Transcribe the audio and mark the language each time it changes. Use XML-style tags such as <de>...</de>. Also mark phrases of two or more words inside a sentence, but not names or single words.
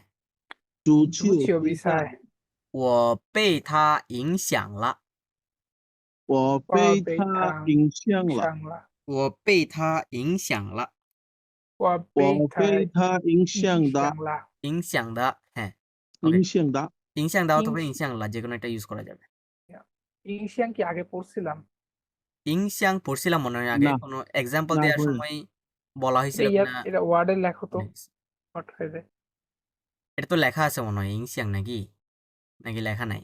<zh>足足球球比比赛赛，我被他影响了我我被被他他影响了上了，我被他影响了我被我他被他影影响的响了，影响的</zh> <bn>হ্যাঁ ওকে</bn> <zh>影响的影响দাও 影</zh> <bn>অথবা 影响 লা যে কোনো একটা ইউজ করা যাবে 影响 কি আগে পড়ছিলাম? 影响 পড়ছিলাম মনে হয় আগে না কোনো এক্সাম্পল না দেওয়ার পড়ি সময় বলা এটা হয়েছিল ইয়ার কিনা এটা ওয়ার্ডে লেখো তো ভুলে গেছি। শর্ট হয়ে যায়। এটা তো লেখা আছে মনে হয় ইংশিয়াং নাকি নাকি লেখা নাই</bn>